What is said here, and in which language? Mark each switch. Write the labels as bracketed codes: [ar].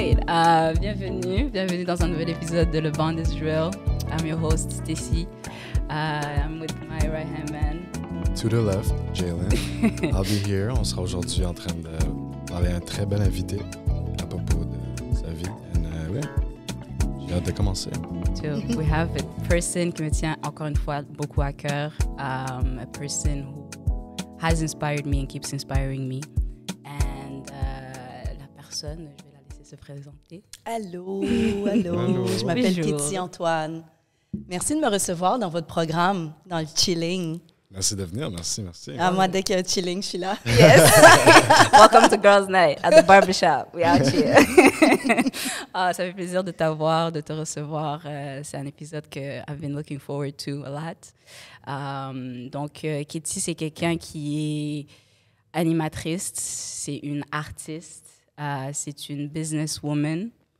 [fr] Bienvenue dans un nouvel épisode de Le Bond is Real. [en] I'm your host, Stacy. I'm with my right-hand man. To the left, Jalen. I'll be here. [fr] On sera aujourd'hui en train de parler à un très bel invité à propos de sa vie. Ouais, j'ai hâte de commencer. So we have a person qui me tient encore une fois beaucoup à cœur. [en] A person who has inspired me and keeps inspiring me. [fr] And la personne, je vais la laisser se présenter. Allô. Allô. Je m'appelle Bonjour. Kitty Antoine. Merci de me recevoir dans votre programme, dans le chilling. Merci de venir, merci. Moi, dès qu'il y a un chilling, je suis là. [en] Yes. Welcome to Girls Night at the barbershop. We out here. [fr] Ça fait plaisir de t'avoir, de te recevoir. C'est un épisode que I've been looking forward to a lot. Donc, Kitty, c'est quelqu'un qui est animatrice, c'est une artiste, c'est une businesswoman.